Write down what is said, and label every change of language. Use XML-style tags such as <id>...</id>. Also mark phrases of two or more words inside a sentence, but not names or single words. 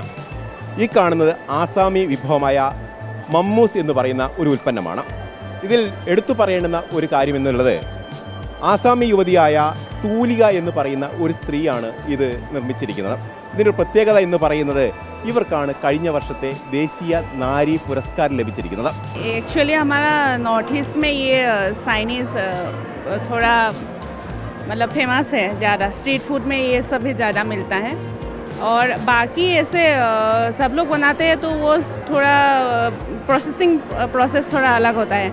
<ml>ഈ കാണുന്നത് ആസാമി വിഭവമായ മമ്മൂസ് എന്ന് പറയുന്ന ഒരു ഉൽപ്പന്നമാണ്. ഇതിൽ എടുത്തു പറയേണ്ടുന്ന ഒരു കാര്യം എന്നുള്ളത് ആസാമി യുവതിയായ തൂലിക എന്ന് പറയുന്ന ഒരു സ്ത്രീയാണ് ഇത് നിർമ്മിച്ചിരിക്കുന്നത്. ഇതിൻ്റെ പ്രത്യേകത എന്ന് പറയുന്നത് ഇവർക്കാണ് കഴിഞ്ഞ വർഷത്തെ ദേശീയ നാരി പുരസ്കാരം ലഭിച്ചിരിക്കുന്നത്.</ml> <hi>एक्चुअली हमारा नॉर्थ ईस्ट में ये चाइनीज़ थोड़ा मतलब फेमस है ज़्यादा.</hi> <en>street food</en> <hi>में ये सब ही ज़्यादा मिलता है और बाकी ऐसे सब लोग बनाते हैं तो वो थोड़ा प्रोसेस थोड़ा अलग होता है.</hi>